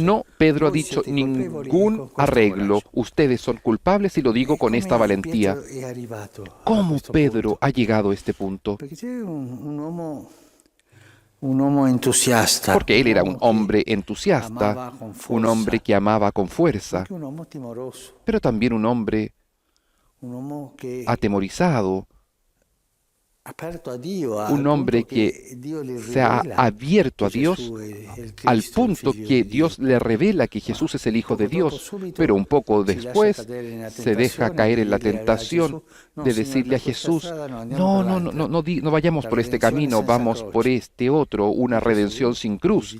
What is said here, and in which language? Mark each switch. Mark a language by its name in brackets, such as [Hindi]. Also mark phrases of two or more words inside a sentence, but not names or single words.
[Spanish] No, Pedro ha dicho ningún arreglo. Ustedes son culpables y lo digo con esta valentía. ¿Cómo Pedro ha llegado a este punto? [Italian] un uomo entusiasta, [Spanish] porque él era un hombre entusiasta, amaba con un hombre que amaba con fuerza, [Italian] anche un uomo timoroso, [Spanish] pero también un hombre [Italian] un uomo che [Spanish] atemorizado, [Italian] aperto a Dio, [Spanish] un hombre que se ha abierto a Dios al punto que Dios le revela que Jesús es el Hijo de Dios, pero un poco después se deja caer en la tentación de decirle a Jesús, no vayamos por este camino, vamos por este otro, una redención sin cruz.